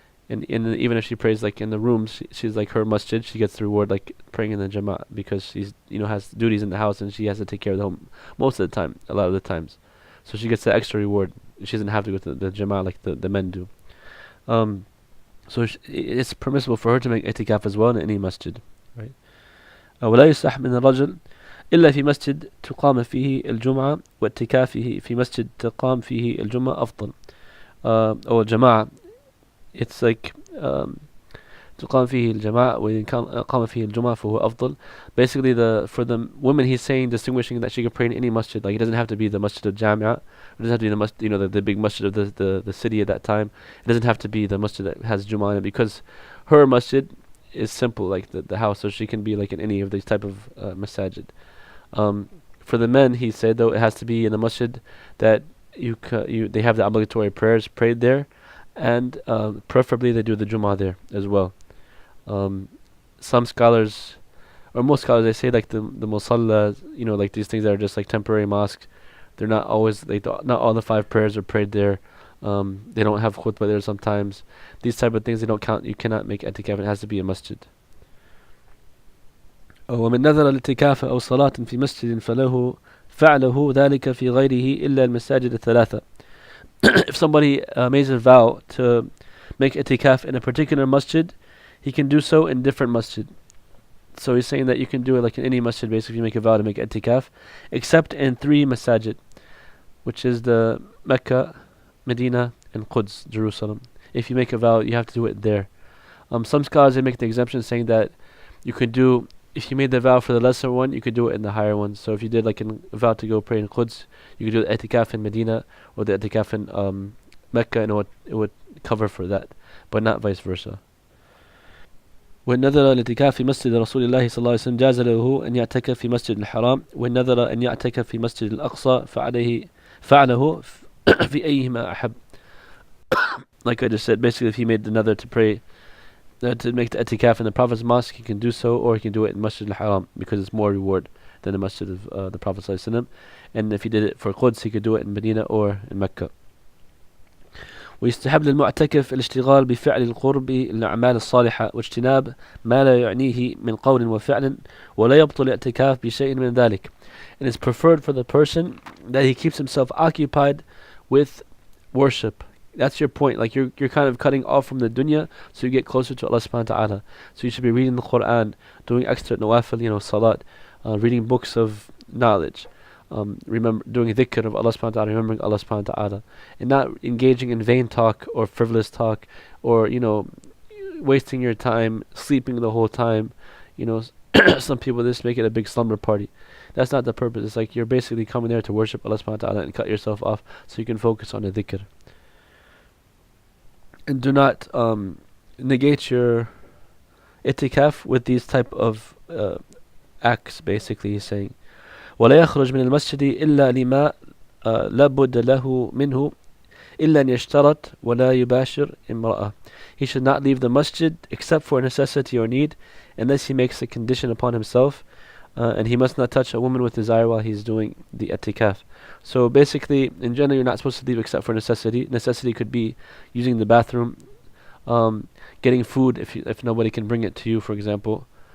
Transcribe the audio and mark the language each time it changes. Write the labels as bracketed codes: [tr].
[en] And even if she prays like in the rooms, she's like her masjid, she gets the reward like praying in the jama'ah, because she's has duties in the house and she has to take care of the home most of the time, a lot of the times. So she gets the extra reward. She doesn't have to go to the jama'ah like the men do. So it's permissible for her to make itikaf as well in any masjid, right? [ar] ولا يصح من الرجل إلا في مسجد تقام فيه الجمعة واعتكافه في مسجد تقام فيه الجمعة أفضل. أو الجماعة, [en] it's like [ar] تقام فيه الجماعة وإن كان قام فيه الجمعة فهو أفضل. [en] Basically, for the women, he's saying, distinguishing that she can pray in any masjid. Like it doesn't have to be the masjid of Jamia. It doesn't have to be the masjid, the big masjid of the city at that time. It doesn't have to be the masjid that has Jumu'ah in it, because her masjid is simple, like the house, so she can be like in any of these type of masajid. For the men, he said, though, it has to be in the masjid that they have the obligatory prayers prayed there, and preferably they do the Jumu'ah there as well. Some scholars, or most scholars, they say like the musalla, like these things that are just like temporary mosques, they're not always, not all the 5 prayers are prayed there. They don't have khutbah there sometimes. These type of things, they don't count. You cannot make itikaf. It has to be a masjid. [ar] ومن نذر الاعتكاف أو صلاة في مسجد فعله ذلك في غيره إلا المساجد الثلاثة. [en] If somebody makes a vow to make itikaf in a particular masjid, he can do so in different masjid. So he's saying that you can do it like in any masjid, basically, if you make a vow to make itikaf, except in 3 masajid, which is the Mecca, Medina, and Quds, Jerusalem. If you make a vow, you have to do it there. Some scholars, they make the exemption, saying that you could do, if you made the vow for the lesser one, you could do it in the higher one. So if you did like a vow to go pray in Quds, you could do the itikaf in Medina, or the itikaf in Mecca, and it would cover for that, but not vice versa. [ar] وإن نذر الاعتكاف في مسجد رسول الله صلى الله عليه وسلم جاز له أن يعتكف في مسجد الحرام، وإن نذر أن يعتكف في مسجد الأقصى فعله في أيهما أحب. [en] Like I just said, basically if he made the nether to pray, to make the etikaf in the Prophet's mosque, he can do so, or he can do it in Masjid al-Haram, because it's more reward than the Masjid of the Prophet ﷺ. And if he did it for Quds, he could do it in Medina or in Mecca. [ar] ويستحب للمعتكف الاشتغال بفعل القرب الأعمال الصالحة واجتناب ما لا يعنيه من قول وفعل ولا يبطل الاعتكاف بشيء من ذلك. [en] And it's preferred for the person that he keeps himself occupied with worship. That's your point. Like you're kind of cutting off from the dunya, so you get closer to Allah subhanahu wa ta'ala. So you should be reading the Quran, doing extra nawafil, salat, reading books of knowledge, remember doing dhikr of Allah subhanahu wa ta'ala, remembering Allah subhanahu wa ta'ala, and not engaging in vain talk or frivolous talk, or wasting your time sleeping the whole time. Some people just make it a big slumber party. That's not the purpose. It's like you're basically coming there to worship Allah subhanahu wa ta'ala and cut yourself off so you can focus on the dhikr. And do not negate your itikaf with these type of acts. Basically, he's saying, [ar] ولا يخرج من المسجد إلا لما لا بد له منه إلا أن يشترط ولا يباشر امرأة. [en] He should not leave the masjid except for necessity or need, unless he makes a condition upon himself, and he must not touch a woman with desire while he's doing the itikaf. So basically, in general, you're not supposed to leave except for necessity. Necessity could be using the bathroom, getting food if nobody can bring it to you, for example.